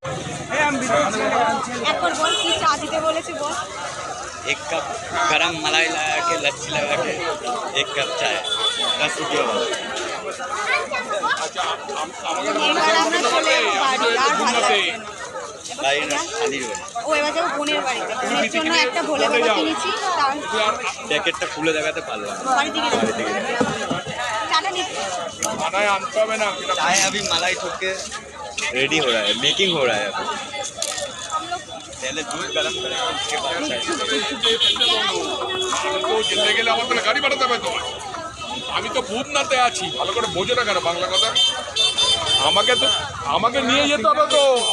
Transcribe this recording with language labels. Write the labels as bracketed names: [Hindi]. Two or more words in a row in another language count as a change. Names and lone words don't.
[Bangla] এখন বল কি চা দিতে বলেছে বল। [Hindi] एक कप गरम मलाई लगा के लस्सी लगा के 1 कप चाय 10 रुपये वाला। [Bangla] এবার আমরা চলে যাবো বাড়ি, আর ভালো লাগছে না। [Hindi] भाई ना खाली हो [Bangla] ও এবার যাবো বোনের বাড়িতে। বোনের জন্য একটা ভোলে বাবা কিনেছি, তার पैकेटটা খুলে দেখাতে পারলাম। বাড়ি থেকে চাটা নিচ্ছি। [Hindi] चाय अभी मलाई ठोक के रेडी हो रहा है, मेकिंग हो रहा है अभी। पहले दूध गरम करेंगे, उसके बाद चाय। [Bangla] যেতে গেলে আমার তাহলে গাড়ি পাঠাতে হবে তো। আমি তো ভূতনাথে আছি, ভালো করে বোঝো না কেন বাংলা কথা? আমাকে নিয়ে যেতে হবে তো।